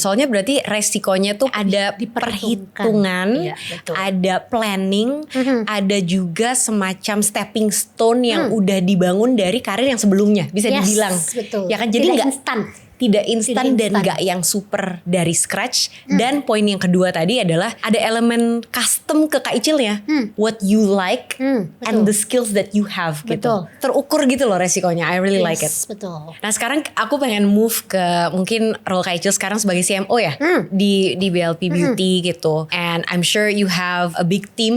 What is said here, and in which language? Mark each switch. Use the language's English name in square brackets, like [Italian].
[Indonesian] Soalnya berarti resikonya tuh ada perhitungan, ada planning, ada juga semacam stepping stone yang udah dibangun dari karir yang sebelumnya. Bisa dibilang. Betul. Ya kan, jadi tidak instan dan gak yang super dari scratch. Dan poin yang kedua tadi adalah ada elemen custom ke Kak Icil ya. [English] What you like and the skills that you have gitu. [Indonesian] Terukur gitu loh resikonya. [English] I really like it. [Indonesian] Betul. Nah sekarang aku pengen move ke mungkin role Kak Icil sekarang sebagai CMO ya. Di BLP Beauty gitu. [English] And I'm sure you have a big team.